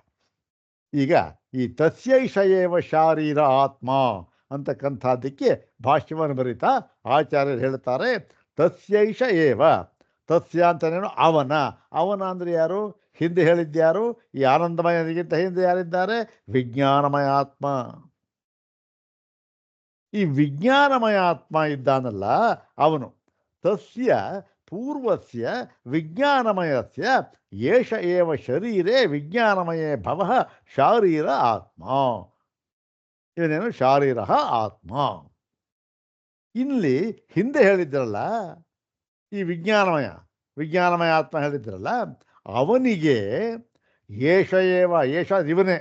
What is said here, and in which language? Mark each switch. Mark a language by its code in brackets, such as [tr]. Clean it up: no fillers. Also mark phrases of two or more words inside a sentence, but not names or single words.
[kn] ಈಗ ಈ [sa] ತಸ್ಯೈಷ ಏವ ಶಾರೀರ ಆತ್ಮ [kn] ಅಂತಕ್ಕಂಥದ್ದಕ್ಕೆ ಭಾಷ್ಯವನ್ನು ಬರೀತಾ ಆಚಾರ್ಯರು ಹೇಳ್ತಾರೆ, [sa] ತಸ್ಯೈಷ ಏವ. [kn] ತಸ್ಯ ಅಂತನೇನು? ಅವನ ಅಂದರೆ ಯಾರು? ಹಿಂದೆ ಹೇಳಿದ್ಯಾರು? ಈ ಆನಂದಮಯನಿಗಿಂತ ಹಿಂದೆ ಯಾರಿದ್ದಾರೆ? ವಿಜ್ಞಾನಮಯ ಆತ್ಮ. ಈ ವಿಜ್ಞಾನಮಯ ಆತ್ಮ ಇದ್ದಾನಲ್ಲ ಅವನು. [sa] ತಸ್ಯ ಪೂರ್ವಸ್ಯ ವಿಜ್ಞಾನಮಯಸ್ಯ ಏಷ ಏವ ಶರೀರೇ ವಿಜ್ಞಾನಮಯೇ ಭವಃ ಶಾರೀರ ಆತ್ಮ. [kn] ಇವನೇನು? ಶಾರೀರ ಆತ್ಮ. ಇಲ್ಲಿ ಹಿಂದೆ ಹೇಳಿದ್ರಲ್ಲ, ಈ ವಿಜ್ಞಾನಮಯ ಆತ್ಮ ಹೇಳಿದ್ರಲ್ಲ, ಅವನಿಗೆ ಏಷ ಇವನೇ.